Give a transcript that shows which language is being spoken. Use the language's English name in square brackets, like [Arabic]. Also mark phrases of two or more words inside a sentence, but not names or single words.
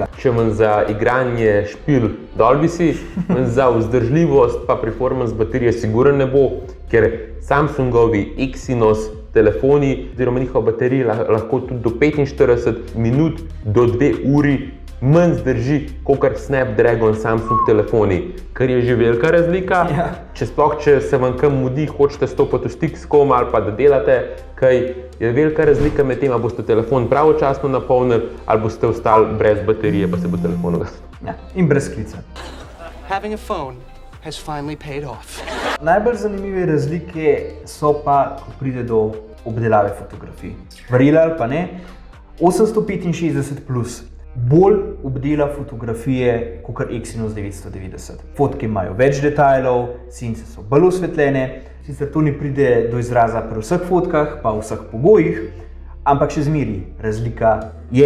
[Slovenian] Če manj za igranje špil dol visi, manj za vzdržljivost pa performance baterije sigurno ne bo, ker Samsungovi Exynos telefoni oziroma njihova baterija lahko tudi do 45 minut do 2 uri manj zdrži kot Snapdragon Samsung telefoni, kar je že velika razlika. Ja. Če se vam kam mudi, hočete stopiti v stik s kom ali pa da delate, kaj je velika razlika med tem, ali boste telefon pravočasno napolnili ali boste ostali brez baterije, pa se bo telefon ugasnil. Ja. In brez klica. [English] Having a phone has finally paid off. [Slovenian] Najbolj zanimive razlike so pa, ko pride do obdelave fotografij. Verjeli ali pa ne, 865 plus bolj obdela fotografije kot Exynos 990. Fotke imajo več detajlov, sence so bolj osvetljene, sicer to ne pride do izraza pri vseh fotkah, pa v vseh pogojih, ampak še zmeraj razlika je.